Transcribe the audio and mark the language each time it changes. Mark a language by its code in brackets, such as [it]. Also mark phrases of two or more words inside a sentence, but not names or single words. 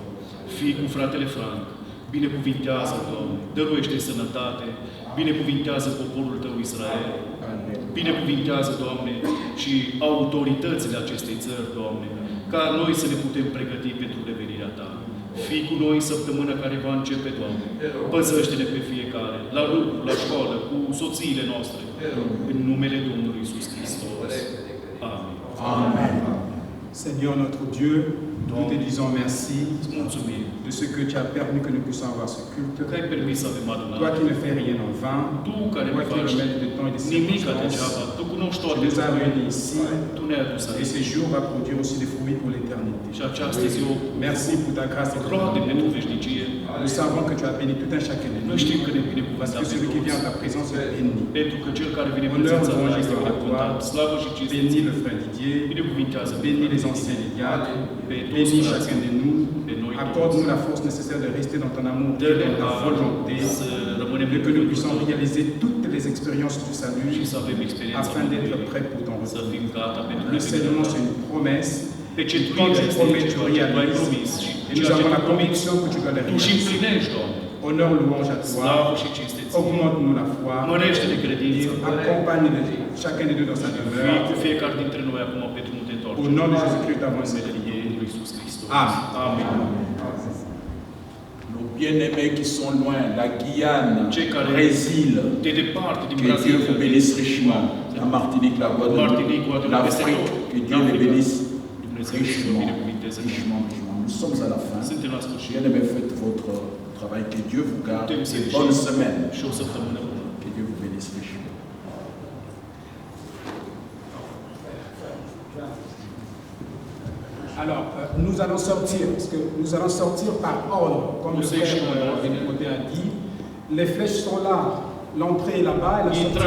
[ro] Fii cu fratele Frank, binecuvintează, Doamne, dăruiește sănătate, binecuvintează poporul Tău Israel, binecuvintează, Doamne, și autoritățile acestei țări, Doamne, ca noi să ne putem pregăti pentru revenirea Ta. Fii cu noi săptămâna care va începe, Doamne. Păzește-ne pe fiecare, la lucru, la școală, cu soțiile noastre. În numele Domnului Iisus Hristos. Amin. [fr] Amen. Seigneur notre Dieu, nous te disons merci [ro] Îți mulțumim [fr] de ce que tu as permis que nous puissions avoir ce culte. [ro] că ai permis să avem [fr] Toi [ro] adunare. [fr] qui ne fais rien en vain, [ro] Tu care [fr] toi [ro] nu [fr] qui es [ro] faci [fr] le maître de temps et de [ro] nimic [fr] circonstances, [ro] degeaba. Tu cunoști [fr] tu [ro] toate [fr] nous as [ro] lucrurile. [fr] réunis ici [ro] Tu ne-ai adus [fr] et [ro] aici. [fr] ce jour va produire aussi des fruits pour l'éternité. [ro] Și această zi o [fr] Merci pour ta grâce et ton [ro] roade pentru [fr] amour. [ro] veșnicie. [fr] Nous savons que tu as béni tout un chacun de [ro] Noi [fr] nous, [ro] știm că ne [fr] parce [ro] binecuvântat [fr] que [ro] pe [fr] celui qui vient en [ro] toți. [fr] ta présence est béni. [ro] Pentru că cel care vine în [fr] Honneur, [ro] prezența ta [fr] louange, [ro] este [fr] gloire à [ro] binecuvântat. [fr] toi. [ro] Slavă și cinste. [fr] Bénis le frère Didier, [ro] Binecuvintează [fr] bénis les anciens des diacres, [ro] pe toți [fr] bénis [ro] frații, [fr] chacun de nous. [ro] pe noi [fr] Accorde-nous [ro] toți. [fr] la force nécessaire de rester dans ton amour et [ro] Dă-ne [fr] dans ta [ro] harul [fr] volonté, [ro] să rămânem [fr] et [ro] pe [fr] que nous [ro] cuvântul [fr] puissions [ro] tău [fr] réaliser toutes les expériences du [ro] și [fr] salut [ro] să avem experiența [fr] afin d'être [ro] Mântuirii, [fr] prêts pour ton [ro] să [fr] retour. [ro] fim gata pentru [fr] L'enseignement, c'est [ro] revenirea [fr] une promesse. [ro] Pe [fr] Quand [ro] centuria [fr] tu [ro] este [fr] promets, tu [ro] ceva ce tu ai [fr] réalises. [ro] promis și [fr] Et nous [ro] ceea ce [fr] avons [ro] tu [fr] la [ro] promis, [fr] conviction que tu dois les [ro] tu și [fr] réaliser. [ro] împlinești, Doamne. [fr] Honneur, louange à toi. [ro] Slavă și cinste ție. [fr] Augmente-nous la foi. [ro] Mărește-ne credința. [fr] Et accompagne chacun de nous dans sa [ro] Fii [fr] demeure. [ro] cu fiecare dintre noi acum pe drumul de [fr] Au [ro] întoarcere. [fr] nom de Jésus-Christ, avons prié. [ro] Domnul Iisus Hristos. [fr] Amen. [ro] Amin. [fr] Nos bien-aimés qui sont loin, la Guyane, [ro] Cei care [fr] Brésil, [ro] de departe, din [fr] que Dieu [ro] Brazilia, [fr] vous bénisse richement. La Martinique, la Guadeloupe, [ro] Martinique, Guadeloupe, [fr] l'Afrique, [ro] peste [fr] que [ro] tot. [fr] Dieu les bénisse [ro] Dumnezeu să vă [fr] richement, [ro] binecuvinteze. [fr] richement, richement. Nous sommes à la fin. [ro] Suntem la sfârșit. [fr] Bien-aimés, faites votre travail. Que Dieu vous garde. [ro] Putem să [fr] Et [ro] ieșim [fr] bonne semaine. [ro] și o săptămână bună. [fr] Que Dieu vous bénisse richement. Alors, nous allons sortir, parce que nous allons sortir par ordre, comme le Nous frère séchons, Bénémoté a dit. Les flèches sont là, l'entrée est là-bas, et la sortie